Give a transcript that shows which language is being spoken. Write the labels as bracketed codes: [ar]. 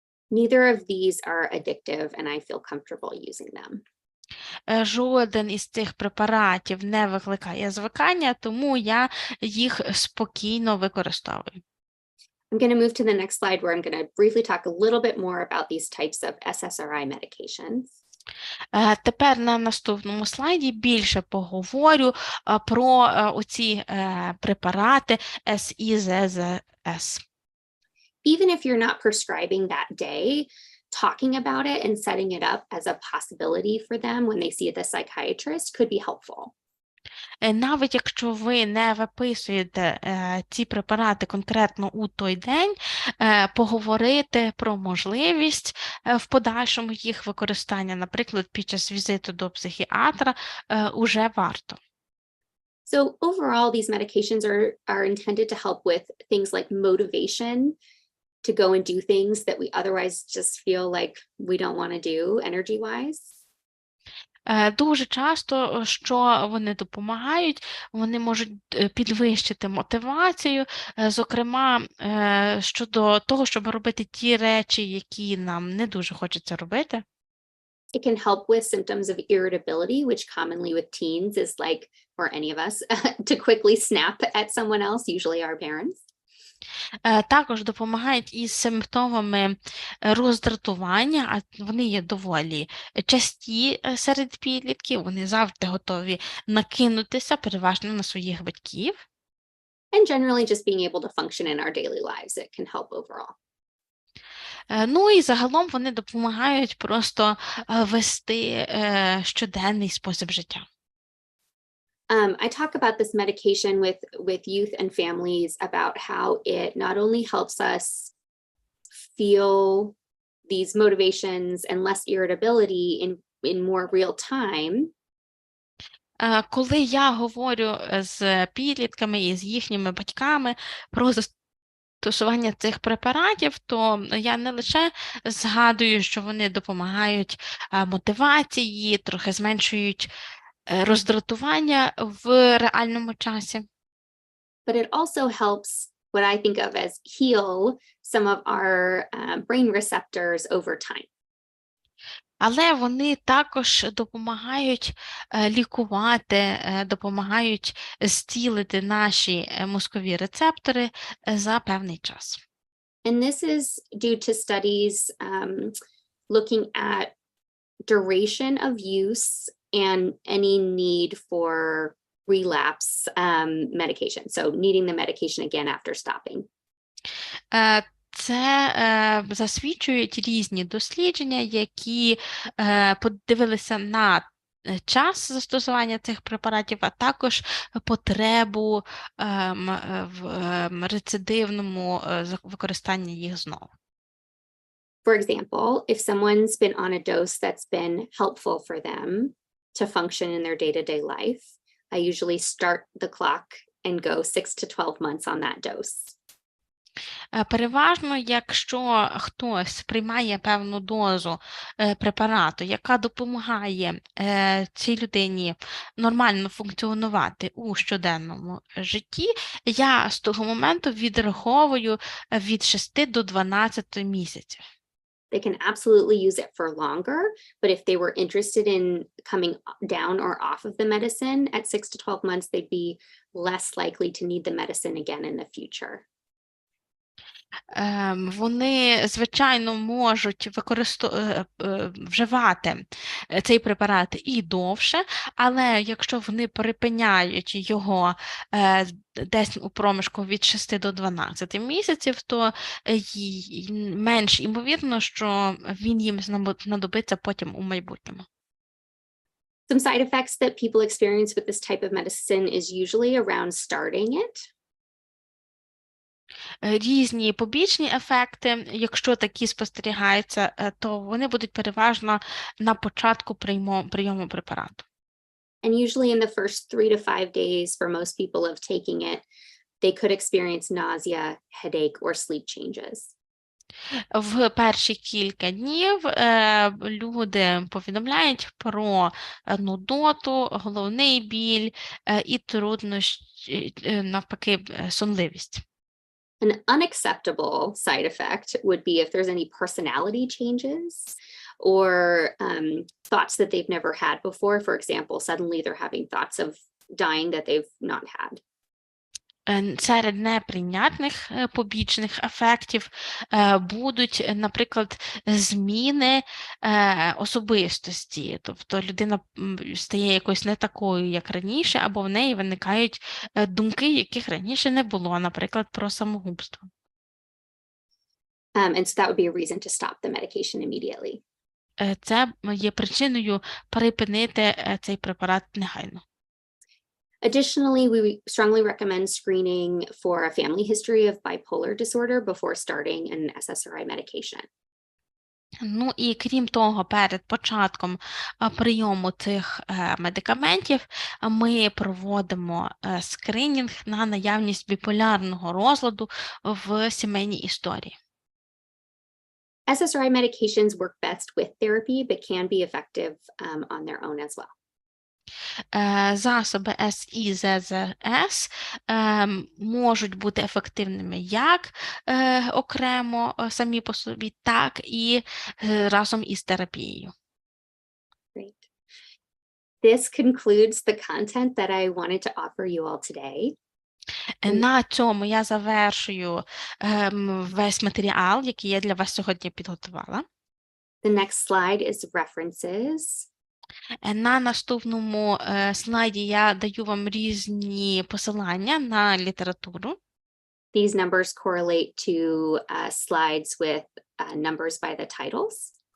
[en] Neither of these are addictive, and I feel comfortable using them. [uk] Жоден із цих препаратів не викликає звикання, тому я їх спокійно використовую. [en] I'm going to move to the next slide where I'm going to briefly talk a little bit more about these types of SSRI medications. [uk] Тепер на наступному слайді більше поговорю про оці препарати СІЗЗС. [en] Even if you're not prescribing that day, talking about it and setting it up as a possibility for them when they see the psychiatrist could be helpful. [uk] Навіть якщо ви не виписуєте ці препарати конкретно у той день, поговорити про можливість в подальшому їх використання, наприклад, під час візиту до психіатра, уже варто. [en] So overall, these medications are intended to help with things like motivation to go and do things that we otherwise just feel like we don't want to do energy-wise. [uk] Дуже часто, що вони допомагають, вони можуть підвищити мотивацію, зокрема, щодо того, щоб робити ті речі, які нам не дуже хочеться робити. [en] It can help with symptoms of irritability, which commonly with teens is like, or any of us, to quickly snap at someone else, usually our parents. [uk] Також допомагають із симптомами роздратування, а вони є доволі часті серед підлітків, вони завжди готові накинутися переважно на своїх батьків. [en] And generally just being able to function in our daily lives, it can help overall. [uk] Ну і загалом вони допомагають просто вести щоденний спосіб життя. [en] I talk about this medication with youth and families about how it not only helps us feel these motivations and less irritability in more real time. [uk] Коли я говорю з підлітками і з їхніми батьками про застосування цих препаратів, то я не лише згадую, що вони допомагають мотивації, трохи зменшують роздратування в реальному часі. [en] But it also helps what I think of as heal some of our brain receptors over time. [uk] Але вони також допомагають лікувати, допомагають зцілити наші мозкові рецептори за певний час. [en] And this is due to studies looking at duration of use and any need for relapse medication. So needing the medication again after stopping. [uk] Це засвідчують різні дослідження, які подивилися на час застосування цих препаратів, а також потребу в рецидивному використанні їх знову. [en] For example, if someone's been on a dose that's been helpful for them to function in their day-to-day life, I usually start the clock and go 6 to 12 months on that dose. [uk] Переважно, якщо хтось приймає певну дозу препарату, яка допомагає цій людині нормально функціонувати у щоденному житті, я з того моменту відраховую від 6 до 12 місяців. [en] They can absolutely use it for longer, but if they were interested in coming down or off of the medicine at 6 to 12 months, they'd be less likely to need the medicine again in the future. [uk] Вони, звичайно, можуть вживати цей препарат і довше, але якщо вони припиняють його десь у проміжку від 6 до 12 місяців, то менш ймовірно, що він їм знадобиться потім у майбутньому. [en] Some side effects that people experience with this type of medicine is usually around starting it. [uk] Різні побічні ефекти, якщо такі спостерігаються, то вони будуть переважно на початку прийому препарату. [en] And usually in the first 3 to 5 days for most people of taking it, they could experience nausea, headache, or sleep changes. [uk] В перші кілька днів люди повідомляють про нудоту, головний біль і труднощі, навпаки, сонливість. [en] An unacceptable side effect would be if there's any personality changes or thoughts that they've never had before. For example, suddenly they're having thoughts of dying that they've not had. [uk] Серед неприйнятних побічних ефектів будуть, наприклад, зміни особистості, тобто людина стає якось не такою, як раніше, або в неї виникають думки, яких раніше не було, наприклад, про самогубство. [en] And so that would be a reason to stop the medication immediately. [uk] Це є причиною припинити цей препарат негайно. [en] Additionally, we strongly recommend screening for a family history of bipolar disorder before starting an SSRI medication. [uk] Ну і крім того, перед початком прийому цих медикаментів ми проводимо скринінг на наявність біполярного розладу в сімейній історії. [en] SSRI medications work best with therapy, but can be effective on their own as well. [uk] Засоби СІЗЗС можуть бути ефективними як окремо самі по собі, так і разом із терапією. [en] Great. This concludes the content that I wanted to offer you all today. [uk] На цьому я завершую весь матеріал, який я для вас сьогодні підготувала. [en] The next slide is references. [uk] На наступному слайді я даю вам різні посилання на літературу. [en] These numbers correlate to slides with numbers by the titles.